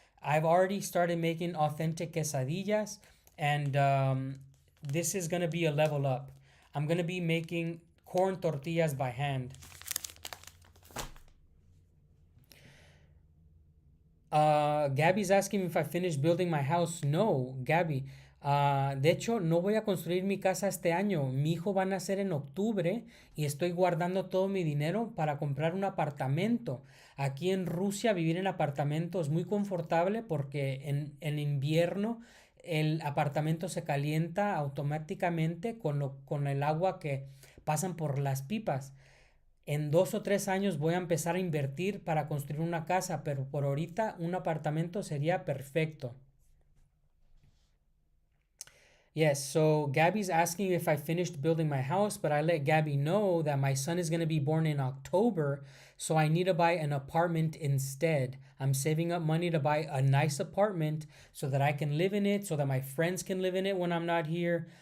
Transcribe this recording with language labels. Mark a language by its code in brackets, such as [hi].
[en] I've already started making authentic quesadillas, and this is going to be a level up. I'm going to be making corn tortillas by hand. Gabby's asking me if I finished building my house. No, Gabby. [es] De hecho, no voy a construir mi casa este año. Mi hijo va a nacer en octubre y estoy guardando todo mi dinero para comprar un apartamento. Aquí en Rusia vivir en apartamento es muy confortable porque en invierno el apartamento se calienta automáticamente con el agua que pasan por las pipas. En 2 o 3 años voy a empezar a invertir para construir una casa, pero por ahorita un apartamento sería perfecto. [en] Yes, so Gabby's asking if I finished building my house, but I let Gabby know that my son is going to be born in October, so I need to buy an apartment instead. I'm saving up money to buy a nice apartment so that I can live in it, so that my friends can live in it when I'm not here.